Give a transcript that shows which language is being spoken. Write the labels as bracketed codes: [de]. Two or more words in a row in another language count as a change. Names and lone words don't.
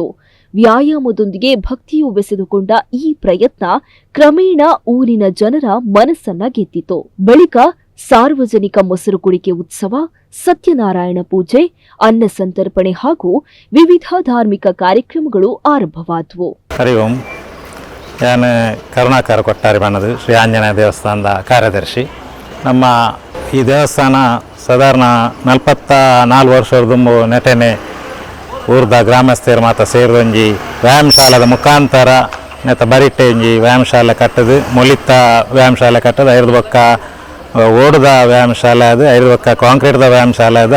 [kn] ವ್ಯಾಯಾಮದೊಂದಿಗೆ ಭಕ್ತಿಯು ಬೆಸೆದುಕೊಂಡ ಈ ಪ್ರಯತ್ನ ಕ್ರಮೇಣ ಊರಿನ ಜನರ ಮನಸ್ಸನ್ನ ಗೆದ್ದಿತು. ಬಳಿಕ ಸಾರ್ವಜನಿಕ ಮೊಸರು ಕುಡಿಕೆ ಉತ್ಸವ, ಸತ್ಯನಾರಾಯಣ ಪೂಜೆ, ಅನ್ನ ಸಂತರ್ಪಣೆ ಹಾಗೂ ವಿವಿಧ ಧಾರ್ಮಿಕ ಕಾರ್ಯಕ್ರಮಗಳು ಆರಂಭವಾದವು. [sa] ಹರಿ ಓಂ. [tcy] ನಾನು ಕರುಣಾಕರ ಕೊಟ್ಟಾರಿ ಬಣ್ಣದು ಶ್ರೀ ಆಂಜನೇಯ ದೇವಸ್ಥಾನದ ಕಾರ್ಯದರ್ಶಿ. ನಮ್ಮ ಈ ದೇವಸ್ಥಾನ ಸಾಧಾರಣ 44 ವರ್ಷದ ನೆಟನೆ ಊರ್ದ ಗ್ರಾಮಸ್ಥರು ಮಾತ್ರ ಸೇರಿದೊಂಜಿ ವ್ಯಾಯಾಮ ಶಾಲೆದ ಮುಖಾಂತರ ನೆತ್ತ ಬರಿಟ್ಟೆ ಒಂಜಿ ವ್ಯಾಯಾಮ ಶಾಲೆ ಕಟ್ಟದು, ಮೊಲಿತ ವ್ಯಾಯಾಮ ಶಾಲೆ ಕಟ್ಟದು, ಐದು ಬೊಕ್ಕ ಓಡುದ ವ್ಯಾಯಾಮ ಶಾಲೆ ಅದು, ಐದು ಬೊಕ್ಕ ಕಾಂಕ್ರೀಟ್ದ ವ್ಯಾಯಾಮ ಶಾಲೆ ಅದು.